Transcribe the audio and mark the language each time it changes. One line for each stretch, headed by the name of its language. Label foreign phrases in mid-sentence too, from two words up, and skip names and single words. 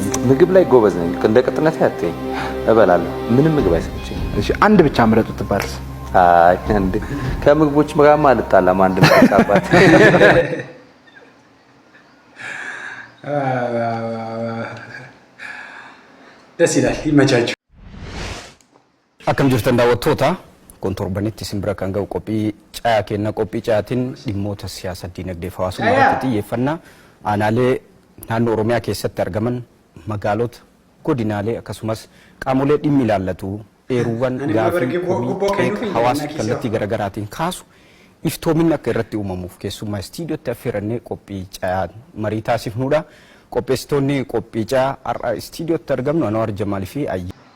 Amharic: ምግብ ላይ ጎበዝ ነኝ እንደ ቅጥነቴ አትይ እበላለሁ ምንም ምግብ አይሰለችኝ እሺ አንድ ብቻ ምረጥ ብትባልስ አይ እንዴ ከምግቦች ጋርማ አልጣላም አንድ ምጣባት ደስ ይላል ይመቻችሁ
Oromo: akkam jirtan daawwattoota kontorbanitti simbira kan ga'u qophii caayaa kenna qophii caayatiin dhimmoota siyaasa dinagdee hawaasummaa irratti xiyyeeffannaa aanaalee naannoo Oromiyaa keessatti argaman magaalota godinaalee akkasumas qaamolee dhimmi ilaallatu eeruuwwan gaafii hawaasa kallattii garaagaraatiin kaasu iftoominni akka irratti uumamuuf keessumaa istiidiyootti affeerannee qophii caayaa marii taasifnuudha qopheessitoonni qophii caayaa har'a istiidiyootti argamnu Anwaar Jamaalii fi Ayyaa